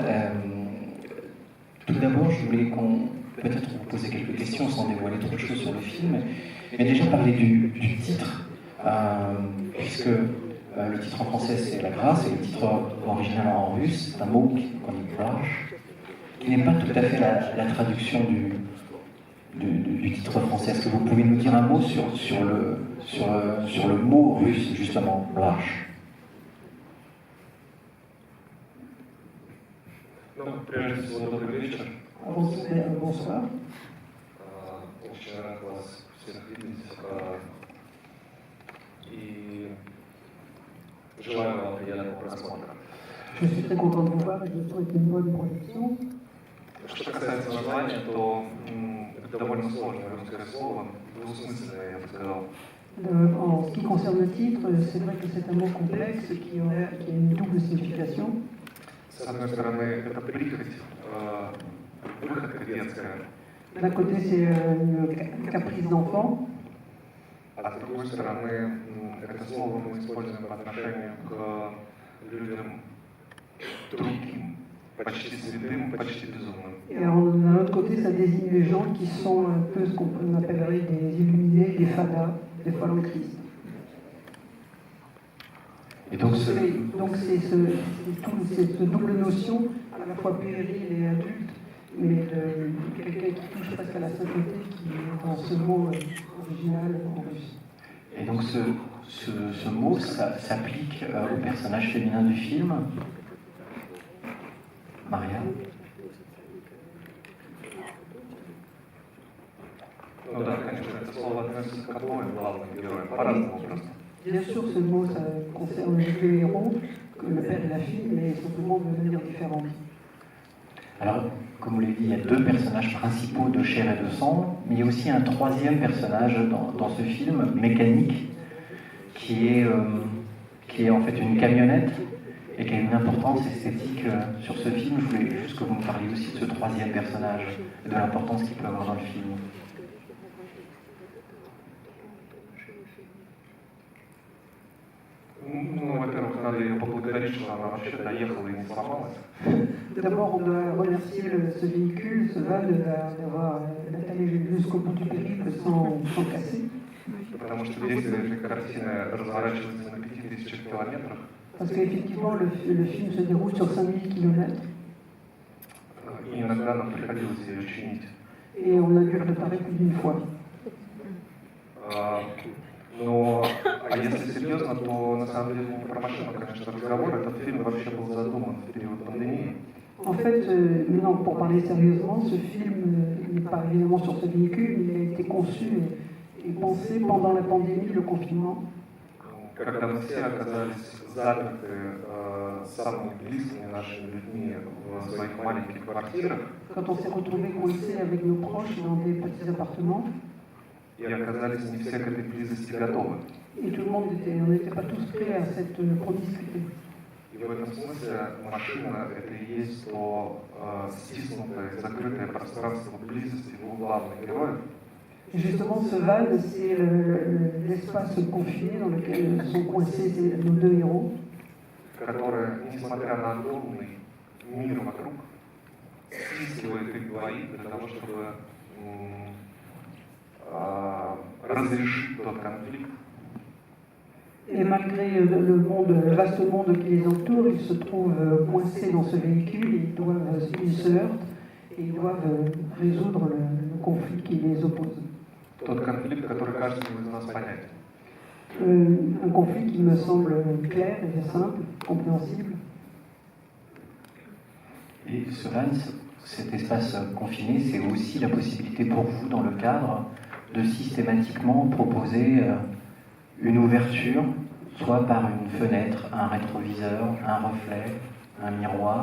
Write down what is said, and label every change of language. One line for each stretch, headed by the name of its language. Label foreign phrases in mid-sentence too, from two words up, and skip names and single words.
French: Tout d'abord, je voulais peut-être vous poser quelques questions sans dévoiler trop de choses sur le film, mais déjà parler du titre, puisque le titre en français c'est La Grâce et le titre original en russe, c'est un mot qu'on dit Brach, qui n'est pas tout à fait la traduction du titre français. Est-ce que vous pouvez nous dire un mot sur le mot russe, justement, Brach?
Russian: Прежде всего, добрый вечер.
French: Bonsoir.
Russian: Очень рад вас всех видеть. И желаю вам приятного просмотра.
French: Je suis très content de vous voir et je souhaite une bonne projection.
Russian: Что касается названия, то это довольно сложное русское слово, двусмысленное, я бы сказал.
French: En ce qui concerne le titre, c'est vrai que c'est un mot complexe qui a une double signification.
Russian: С одной стороны, это прихоть, выходка детская,
French: D'un côté, c'est une caprice d'enfant,
Russian: а с другой стороны, это слово мы используем по отношению к людям другим, почти святым, почти безумным.
French: et d'un autre côté, ça désigne les gens qui sont un peu ce qu'on appellerait des illuminés, des fadas, des folles en Christ. Et donc, Donc c'est cette double notion, à la fois puérile et adulte, mais de quelqu'un qui touche presque à la sainteté, qui est dans ce mot original en russe. Et donc ce mot s'applique au personnage féminin du film, Maria.
Russian: Ну да, конечно, это слово относится к обоим главным героям, по-разному просто.
French: Bien sûr, ce mot, ça concerne les deux héros, le père et la fille, mais simplement de manière différente. Alors, comme vous l'avez dit, il y a deux personnages principaux de chair et de sang, mais il y a aussi un troisième personnage dans ce film, mécanique, qui est en fait une camionnette et qui a une importance esthétique sur ce film. Je voulais juste que vous me parliez aussi de ce troisième personnage et de l'importance qu'il peut avoir dans le film.
Russian: Ну, во-первых, надо ее поблагодарить, что она вообще доехала и не сломалась.
French: D'abord, on doit remercier ce véhicule, ce van, d'avoir allé jusqu'au bout du périple sans casser.
Russian: Потому что действие этой картины разворачивается на 5000 километрах.
French: Parce qu'effectivement, le film se déroule sur 5000 km.
Russian: И иногда нам приходилось ее чинить.
French: Et on a dû le réparer plus d'une fois.
Russian: Но, если серьезно, то на самом деле не про машину, конечно, разговор. Этот фильм вообще был задуман в период пандемии.
French: En fait, maintenant, pour parler sérieusement, ce film n'est pas évidemment sur ce véhicule, mais il a été conçu et pensé pendant la pandémie, le confinement.
Russian: Когда мы все оказались заперты самыми близкими нашими людьми в своих маленьких квартирах,
French: Quand on s'est retrouvés coincés avec nos proches dans des petits appartements,
Russian: и оказались не все к этой близости готовы.
French: et tout le monde on n'était pas tous prêts à cette promiscuité.
Russian: И в этом смысле машина — это и есть то стиснутое, закрытое пространство близости двух главных героев.
French: Et justement, ce van, c'est l'espace confiné dans lequel sont coincés nos deux héros.
Russian: Которая, несмотря на огромный мир вокруг, стискивает их двоих для того, чтобы разрешить тот конфликт.
French: Et malgré le vaste monde qui les entoure, ils se trouvent coincés dans ce véhicule, ils se heurtent et ils doivent résoudre le conflit qui les oppose.
Russian: Тот конфликт, который каждому из нас понятен.
French: Un conflit qui me semble clair et simple, compréhensible. Et ce van, cet espace confiné, c'est aussi la possibilité pour vous, dans le cadre, de systématiquement proposer une ouverture, soit par une fenêtre, un rétroviseur, un reflet, un miroir.